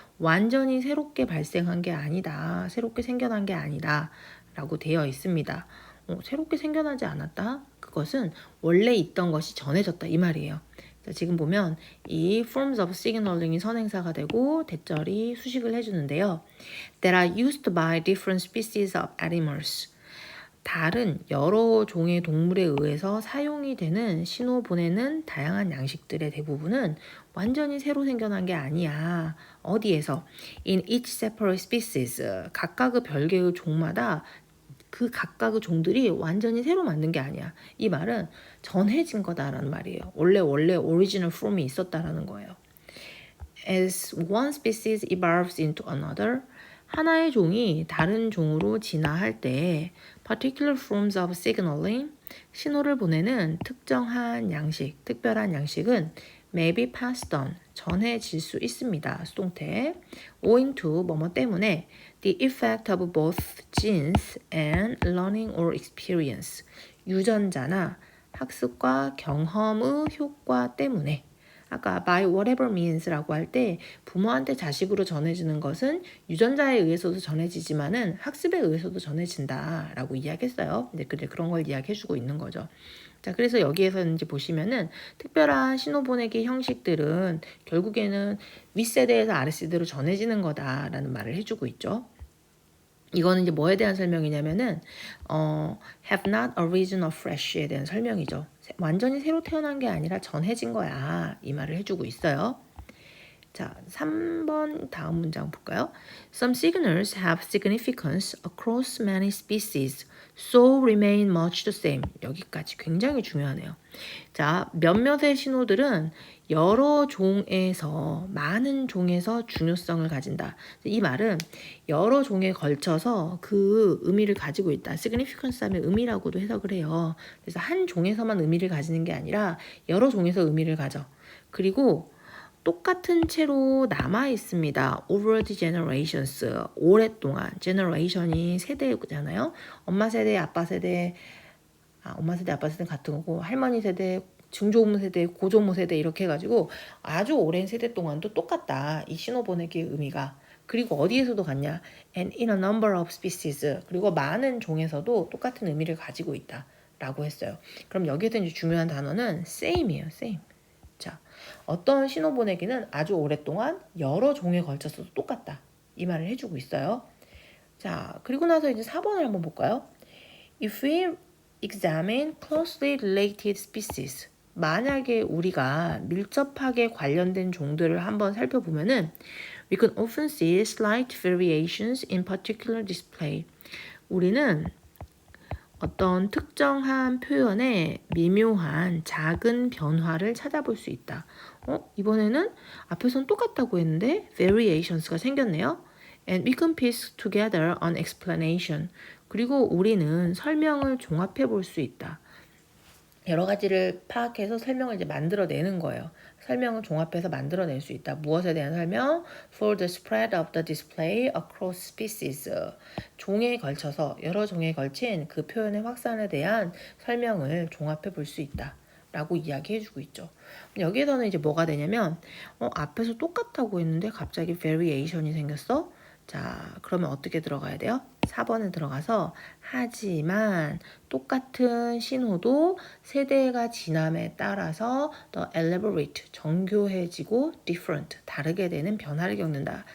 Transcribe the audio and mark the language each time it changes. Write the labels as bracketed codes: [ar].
[ko] 완전히 새롭게 발생한 게 아니다. 새롭게 생겨난 게 아니다. 라고 되어 있습니다. 새롭게 생겨나지 않았다? 그것은 원래 있던 것이 전해졌다, 이 말이에요. 자, 지금 보면 이 [en] forms of signaling [ko] 이 선행사가 되고 대절이 수식을 해주는데요. [en] That are used by different species of animals. [ko] 다른 여러 종의 동물에 의해서 사용이 되는 신호 보내는 다양한 양식들의 대부분은 완전히 새로 생겨난 게 아니야. 어디에서? [en] In each separate species. [ko] 각각의 별개의 종마다 그 각각의 종들이 완전히 새로 만든 게 아니야. 이 말은 전해진 거다라는 말이에요. 원래 [en] original form [ko] 이 있었다라는 거예요. [en] As one species evolves into another, [ko] 하나의 종이 다른 종으로 진화할 때 [en] particular forms of signaling, [ko] 신호를 보내는 특정한 양식, 특별한 양식은 [en] may be passed on, [ko] 전해질 수 있습니다. 수동태. [en] owing to, [ko] 뭐뭐 때문에 [en] the effect of both genes and learning or experience, [ko] 유전자나 학습과 경험의 효과 때문에. 아까 [en] by whatever means [ko] 라고 할 때 부모한테 자식으로 전해지는 것은 유전자에 의해서도 전해지지만은 학습에 의해서도 전해진다라고 이야기했어요. 근데 그런 걸 이야기해주고 있는 거죠. 자, 그래서 여기에서 이제 보시면은 특별한 신호 보내기 형식들은 결국에는 윗세대에서 아랫세대로 전해지는 거다라는 말을 해주고 있죠. 이거는 이제 뭐에 대한 설명이냐면은 [en] have not arisen afresh [ko] 에 대한 설명이죠. 완전히 새로 태어난 게 아니라 전해진 거야. 이 말을 해주고 있어요. 자, 3번 다음 문장 볼까요? [en] Some signals have significance across many species, so remain much the same. [ko] 여기까지 굉장히 중요하네요. 자, 몇몇의 신호들은 여러 종에서, 많은 종에서 중요성을 가진다. 이 말은 여러 종에 걸쳐서 그 의미를 가지고 있다. significance 하면 의미라고도 해석을 해요. 그래서 한 종에서만 의미를 가지는 게 아니라 여러 종에서 의미를 가져. 그리고 똑같은 채로 남아 있습니다. [en] over the generations. [ko] 오랫동안. generation이 세대잖아요. 엄마 세대, 아빠 세대, 엄마 세대, 아빠 세대는 같은 거고, 할머니 세대, 증조부 세대, 고조모 세대 이렇게 해가지고 아주 오랜 세대 동안도 똑같다. 이 신호 보내기의 의미가. 그리고 어디에서도 같냐? [en] And in a number of species. [ko] 그리고 많은 종에서도 똑같은 의미를 가지고 있다. 라고 했어요. 그럼 여기에서 이제 중요한 단어는 same이에요. same. 자, 어떤 신호 보내기는 아주 오랫동안 여러 종에 걸쳐서도 똑같다. 이 말을 해주고 있어요. 자, 그리고 나서 이제 4번을 한번 볼까요? [en] If we examine closely related species, [ko] 만약에 우리가 밀접하게 관련된 종들을 한번 살펴보면은 [en] we can often see slight variations in particular display. [ko] 우리는 어떤 특정한 표현에 미묘한 작은 변화를 찾아볼 수 있다. 이번에는 앞에서는 똑같다고 했는데 variations가 생겼네요. [en] And we can piece together an explanation. [ko] 그리고 우리는 설명을 종합해 볼 수 있다. 여러 가지를 파악해서 설명을 이제 만들어내는 거예요. 설명을 종합해서 만들어낼 수 있다. 무엇에 대한 설명? [en] For the spread of the display across species. [ko] 종에 걸쳐서 여러 종에 걸친 그 표현의 확산에 대한 설명을 종합해 볼 수 있다. 라고 이야기해주고 있죠. 여기에서는 이제 뭐가 되냐면 앞에서 똑같다고 했는데 갑자기 variation이 생겼어? 자, 그러면 어떻게 들어가야 돼요? 4번에 들어가서 하지만 똑같은 신호도 세대가 지남에 따라서 더 elaborate, 정교해지고 different, 다르게 되는 변화를 겪는다.